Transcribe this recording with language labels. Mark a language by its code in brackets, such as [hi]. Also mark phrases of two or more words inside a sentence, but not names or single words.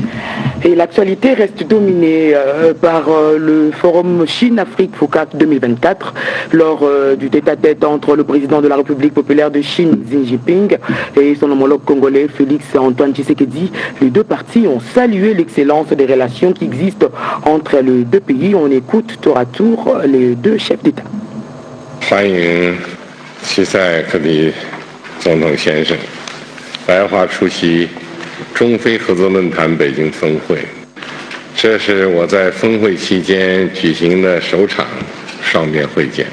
[fr] Et l'actualité reste dominée par le forum Chine-Afrique FOCAC 2024 lors du tête-à-tête entre le président de la République populaire de Chine, Xi Jinping, et son homologue congolais, Félix Antoine Tshisekedi. Les deux parties ont salué l'excellence des relations qui existent entre les deux pays. On écoute tour à tour les deux chefs d'État. [zh] 欢迎齐塞克里总统先生来华出席中非合作论坛北京峰会，这是我在峰会期间举行的首场双边会见。